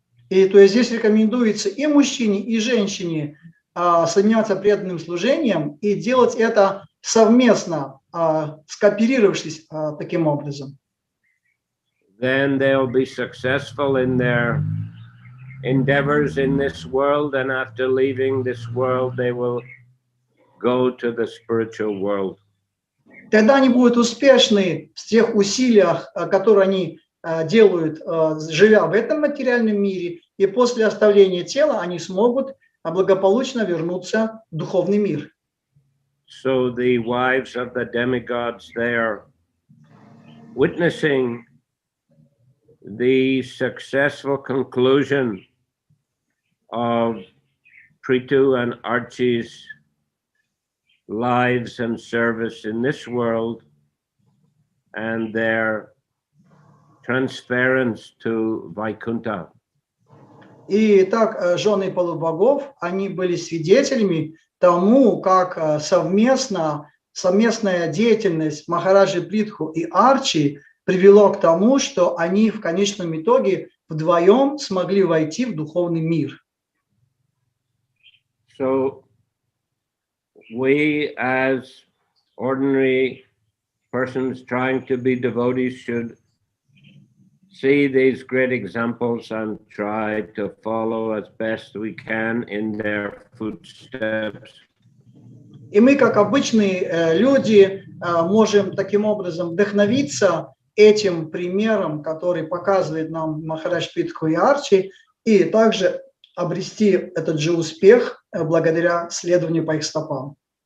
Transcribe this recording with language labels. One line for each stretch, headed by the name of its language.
Russian: И то есть здесь рекомендуется и мужчине, и женщине заниматься преданным служением и делать это совместно, скооперировавшись таким образом.
English: Then they'll be successful in their endeavors in this world, and after leaving this world, they will go to the spiritual world.
Russian: Тогда они будут успешны в тех усилиях, которые они делают, живя в этом материальном мире, и после оставления тела они смогут благополучно вернуться в духовный мир.
English: So the wives of the demigods, they are witnessing the successful conclusion of Prитху and Archie's lives and service in this world and their transference to Vaikuntha.
Russian: И так жены полубогов, они были свидетелями тому, как совместная деятельность Махараджи Притху и Арчи привело к тому, что они в конечном итоге вдвоем смогли войти в духовный мир.
English: So we as ordinary persons trying to be devotees should see these great examples and try to follow as best we can in their footsteps.
Russian: И мы, как обычные люди, можем таким образом вдохновиться этим примером, который показывает нам Махарадж Притху и Арчи, и также обрести этот же успех благодаря следованию по их стопам.